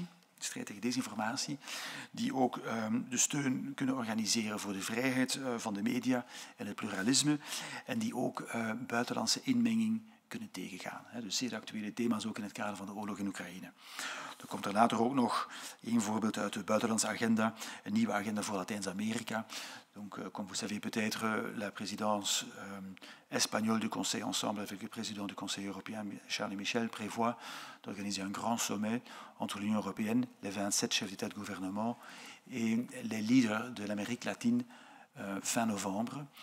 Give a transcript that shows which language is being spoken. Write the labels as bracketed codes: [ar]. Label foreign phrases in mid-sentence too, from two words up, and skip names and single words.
[nl] De strijd tegen desinformatie, die ook de steun kunnen organiseren voor de vrijheid van de media en het pluralisme en die ook buitenlandse inmenging kunnen tegengaan. Dus zeer actuele thema's ook in het kader van de oorlog in Oekraïne. Er komt er later ook nog een voorbeeld uit de buitenlandse agenda, een nieuwe agenda voor Latijns-Amerika. [fr] Donc, comme vous savez peut-être, la présidence espagnole du Conseil, ensemble avec le président du Conseil européen, Charles Michel, prévoit d'organiser un grand sommet entre l'Union européenne, les 27 chefs d'État de gouvernement et les leaders de l'Amérique latine fin novembre.